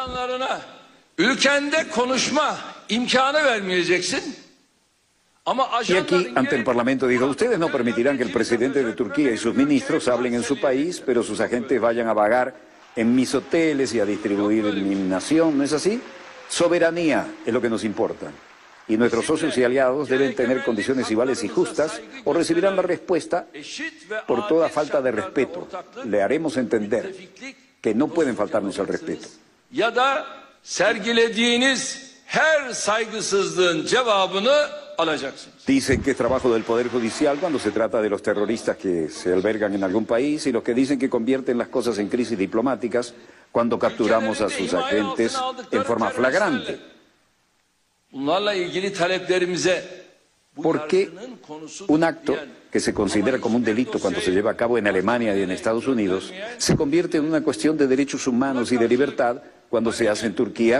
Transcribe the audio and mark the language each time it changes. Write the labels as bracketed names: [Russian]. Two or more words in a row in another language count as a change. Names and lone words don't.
[Spanish] Y aquí, ante el Parlamento, dijo, ustedes no permitirán que el presidente de Turquía y sus ministros hablen en su país, pero sus agentes vayan a vagar en mis hoteles y a distribuir en mi nación, ¿no es así? Soberanía es lo que nos importa. Y nuestros socios y aliados deben tener condiciones iguales y justas o recibirán la respuesta por toda falta de respeto. Le haremos entender que no pueden faltarnos el respeto. [Turkish] Ya da sergilediğiniz her saygısızlığın cevabını alacaksınız. [Spanish] Dicen que es trabajo del Poder Judicial cuando se trata de los terroristas que se albergan en algún país y los que dicen que convierten las cosas en crisis diplomáticas cuando capturamos a sus agentes en forma flagrante. ¿Por qué un acto que se considera como un delito cuando se lleva a cabo en Alemania y en Estados Unidos se convierte en una cuestión de derechos humanos y de libertad cuando se hace en Turquía?